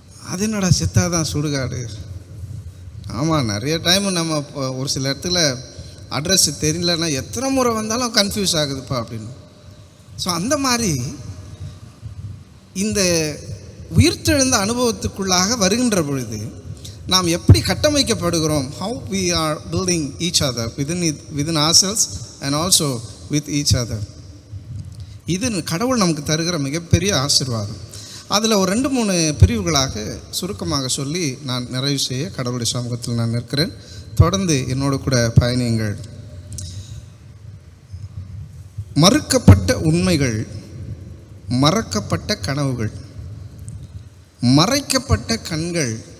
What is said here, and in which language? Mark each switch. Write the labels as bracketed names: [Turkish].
[Tamil] அது என்னடா செத்தாதான் சுடுகாடு? ஆமாம், நிறைய டைம் நம்ம ஒரு சில இடத்துல அட்ரஸ் தெரியலன்னா எத்தனை முறை வந்தாலும் கன்ஃபியூஸ் ஆகுதுப்பா அப்படின்னு. ஸோ அந்த மாதிரி இந்த உயிர்த்தெழுந்த அனுபவத்துக்குள்ளாக வருகின்ற பொழுது நாம் எப்படி கட்டமைக்கப்படுகிறோம், [English] how we are building each other within ourselves and also with each other. [Tamil] இது கடவுள் நமக்கு தருகிற மிகப்பெரிய ஆசீர்வாதம். அதில் ஒரு 2-3 பிரிவுகளாக சுருக்கமாக சொல்லி நான் நிறைவு செய்ய கடவுளுடைய சமூகத்தில் நான் நிற்கிறேன். தொடர்ந்து என்னோடு கூட பயணியுங்கள். மறுக்கப்பட்ட உண்மைகள், மறக்கப்பட்ட கனவுகள், மறைக்கப்பட்ட கண்கள்.